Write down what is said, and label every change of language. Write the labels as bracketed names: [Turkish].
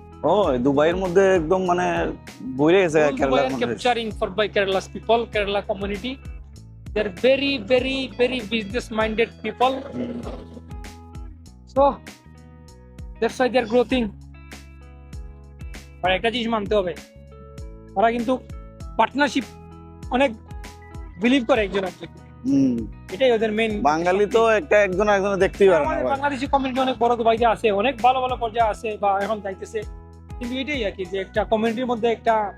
[Bangla] ও দুবাইয়ের মধ্যে একদম মানে বইরে গেছে কেরালার মধ্যে। [English] Capturing for by Kerala's people, Kerala community. They're very business-minded people. So that's why they're growing. [Bangla] আর একটা জিনিস মানতে হবে, ওরা কিন্তু পার্টনারশিপ অনেক বিলিভ করে একজন একজন। এটাই ওদের মেইন। বাঙালি তো একটা একজন একজনের দেখতেই পারে না। বাংলাদেশি কমিউনিটি অনেক বড় দুবাইতে আছে, অনেক ভালো ভালো পর্যায়ে আছে বা এখন যাইতেছে, কিন্তু এটাই আর কি যে একটা কমিউনিটির মধ্যে একটা